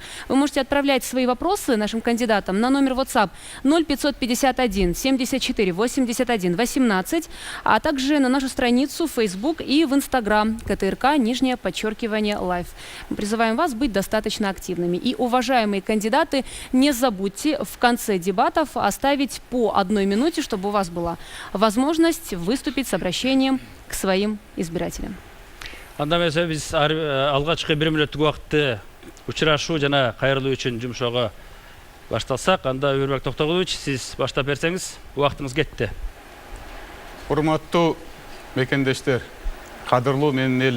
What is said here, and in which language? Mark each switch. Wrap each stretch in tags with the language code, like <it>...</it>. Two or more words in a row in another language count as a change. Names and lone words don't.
<ru>Вы можете отправлять свои вопросы нашим кандидатам на номер WhatsApp 0551 74 81 18, а также на нашу страницу в Facebook и в Instagram КТРК_Live. Мы призываем вас быть достаточно активными. И, уважаемые кандидаты, не забудьте в конце дебатов оставить по 1 минуте, чтобы у вас была возможность выступить с обращением к своим избирателям.</ru> <ky>Анда эмесе биз алгачкы 1 мүнөттүк убакытты учурашуу жана кайрылуу үчүн жумшоого башталсак, анда Өмүрбек Токтогулович, сиз баштап берсеңиз, убактыңыз кетти. Урматтуу мекендештер, кадырлуу менин элим.</ky>